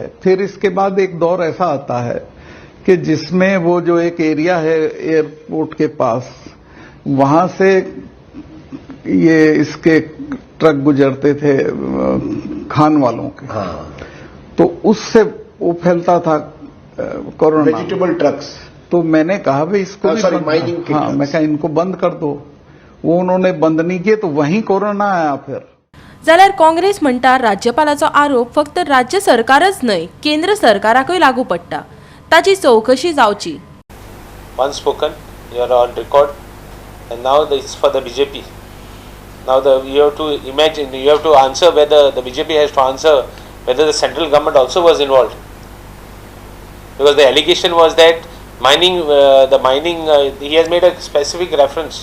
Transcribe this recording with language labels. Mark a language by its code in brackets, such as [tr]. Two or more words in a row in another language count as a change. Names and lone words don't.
[hi] फिर इसके बाद एक दौर ऐसा आता है कि जिसमें वो जो एक एरिया है एयरपोर्ट के पास, वहां से ये इसके ट्रक गुजरते थे खान वालों के। हाँ, तो उससे वो फैलता था कोरोना, [en] vegetable trucks. [hi] तो मैंने कहा भाई इसको भी बंद- माइनिंग के हाँ, ट्रक्स। मैं कहा इनको बंद कर दो। वो उन्होंने बंद नहीं किए तो वहीं कोरोना आया। फिर [kok] जाल्यार काँग्रेस म्हणटा राज्यपालाचो आरोप फक्त राज्य सरकारच न्हय केंद्र सरकाराकूय लागू पडटा, ताची चौकशी जावची. [en] Once spoken, you are on record, and now this is for the BJP. Now you have to imagine, you have to answer whether the BJP has to answer whether the central government also was involved, because the allegation was that mining, he has made a specific reference.